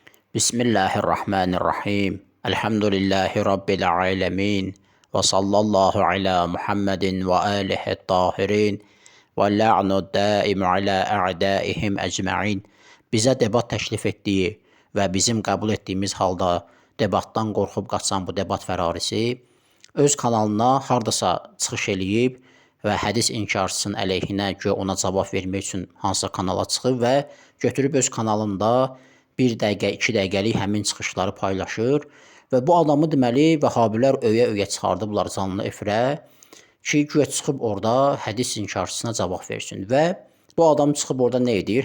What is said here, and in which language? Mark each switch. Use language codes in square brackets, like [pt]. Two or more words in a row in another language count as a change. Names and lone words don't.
[ar] بسم الله الرحمن الرحيم. الحمد لله رب العالمين. وصلى الله على محمد وآله الطاهرين. واللعن الدائم على أعدائهم أجمعين. [az] Bizə debat təklif etdiyi və bizim qəbul etdiyimiz halda debatdan qorxub qaçan bu debat fərarisi öz kanalına hardasa çıxış eləyib və hədis inkarçısının əleyhinə ki, ona cavab vermək üçün hansısa kanala çıxıb və götürüb öz kanalında 1 dəqiqə, 2 dəqiqəlik həmin çıxışları paylaşır və bu adamı deməli vəhabilər öyə-öyə çıxardıblar canlı efirə ki, güya çıxıb orada hədis inkarçısına cavab versin və bu adam çıxıb orada nə edir?